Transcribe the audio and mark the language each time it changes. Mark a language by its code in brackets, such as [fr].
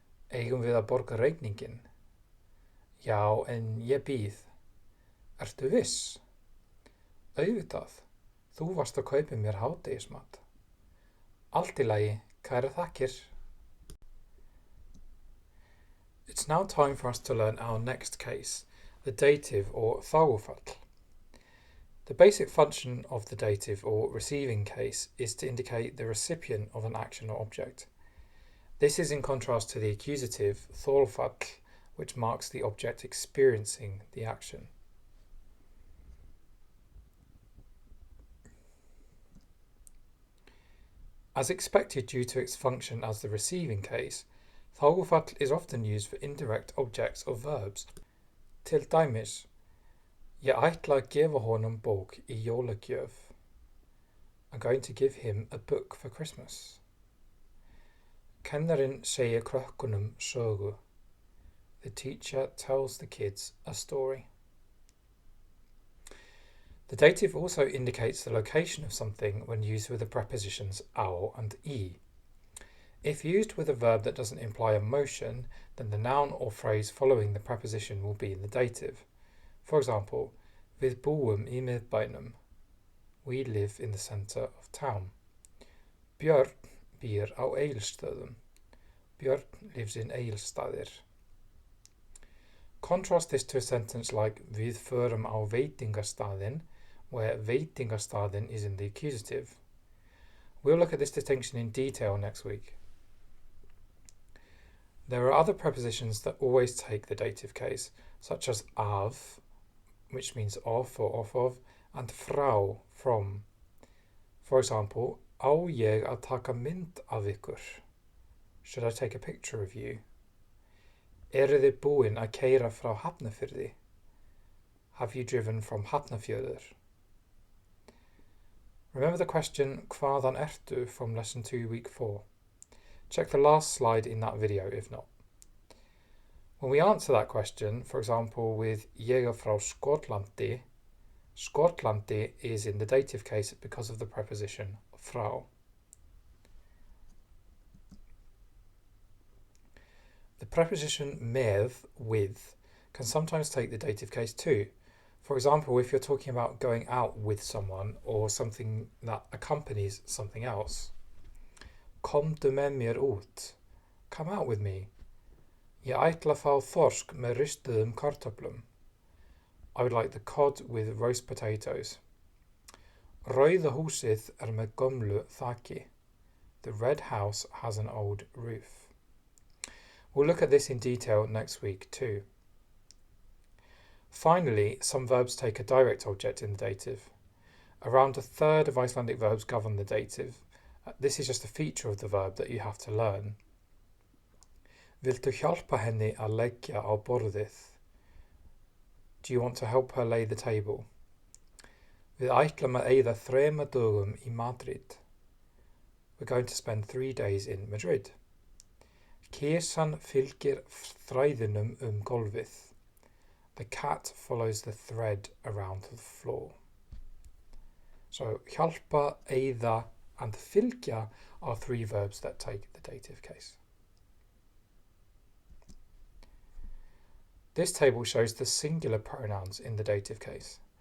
[is] Eigum við að borga reikninginn? Já, en ég býð. Ertu viss? Auðvitað. Þú varst að kaupa mér hádegismat. Allt í lagi, kærar þakkir. [en] It's now time for us to learn our next case, the dative or þágufall. The basic function of the dative or receiving case is to indicate the recipient of an action or object. This is in contrast to the accusative þolfall, which marks the object experiencing the action. As expected due to its function as the receiving case, þágufall is often used for indirect objects of verbs. [is] Til dæmis, ég ætla að gefa honum bók í jólagjöf. [en] I'm going to give him a book for Christmas. [is] Kennarinn segir krökkunum sögu. [en] The teacher tells the kids a story. The dative also indicates the location of something when used with the prepositions ao and I. If used with a verb that doesn't imply a motion, then the noun or phrase following the preposition will be in the dative. For example, [is] við búum í miðbænum. [en] We live in the centre of town. [is] Björn býr á Egilsstöðum. [en] Björn lives in Egilsstaðir. Contrast this to a sentence like [is] við förum á veitingastaðinn, [en] where veitingastaðinn is in the accusative. We'll look at this distinction in detail next week. There are other prepositions that always take the dative case, such as af, which means of or off of, and frá, from. For example, [is] á ég að taka mynd af ykkur? [en] Should I take a picture of you? [is] Eruð þið búin að keyra frá Hafnarfirði? [en] Have you driven from Hafnarfjörður? Remember the question, [is] hvaðan ertu, [en] from lesson 2, week 4. Check the last slide in that video if not. When we answer that question, for example with [is] ég er frá Skotlandi, [en] Skotlandi is in the dative case because of the preposition frá. The preposition með, with, can sometimes take the dative case too. For example, if you're talking about going out with someone or something that accompanies something else. [is] Komdu með mér út. [en] Come out with me. [is] Ég ætla að fá þorsk með ristuðum kartöflum. [en] I would like the cod with roast potatoes. [is] Rauða húsið með gömlu þaki. [en] The red house has an old roof. We'll look at this in detail next week too. Finally, some verbs take a direct object in the dative. Around a third of Icelandic verbs govern the dative. This is just a feature of the verb that you have to learn. [is] Viltu hjálpa henni að leggja á borðið? [en] Do you want to help her lay the table? [is] Við ætlum að eyða 3 dögum í Madrid. [en] We're going to spend 3 days in Madrid. [is] Kisan fylgir þræðinum gólfið. [en] The cat follows the thread around the floor. So hjálpa, eyða, and fylgja are 3 verbs that take the dative case. This table shows the singular pronouns in the dative case.